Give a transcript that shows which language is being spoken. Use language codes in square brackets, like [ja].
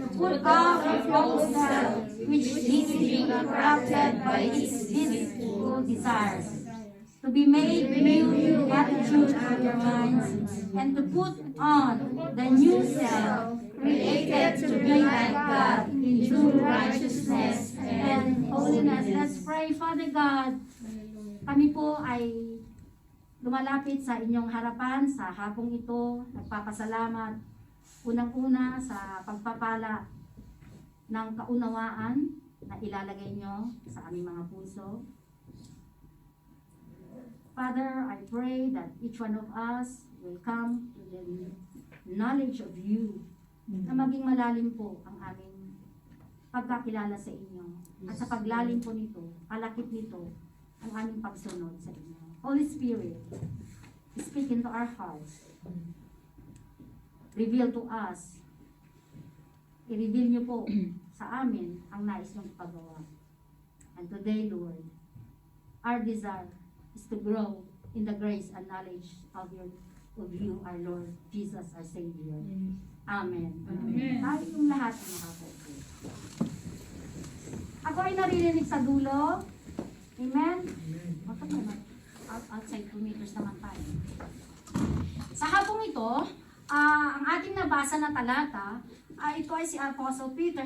[en] Put off your old self, which is being corrupted by its deceitful desires, to be made new in the attitude of your minds, and to put on the new self, created to be like God in true righteousness and holiness. Let's pray. [tl] Father God, kami po ay lumalapit sa inyong harapan sa hapong ito. Nagpapasalamat unang-una sa pagpapala ng kaunawaan na ilalagay nyo sa aming mga puso. [en] Father, I pray that each one of us will come to the knowledge of you, na maging malalim po ang aming pagkakilala sa inyo. [tl] At sa paglalim po nito, palakip nito, ang aming pagsunod sa inyo. [en] Holy Spirit, speak into our hearts. Reveal to us. [tl] I-reveal niyo po sa amin ang nais niyong ipagawa. [en] And today, Lord, our desire is to grow in the grace and knowledge of you, our Lord, Jesus, our Savior. Amen. Amen. [tl] Tayo yung lahat ang makakaupo. Ako ay naririnig sa dulo. Amen? Bakit naman? Outside 2 meters naman tayo. Sa hapong ito, ang ating nabasa na talata, ito ay si Apostle Peter.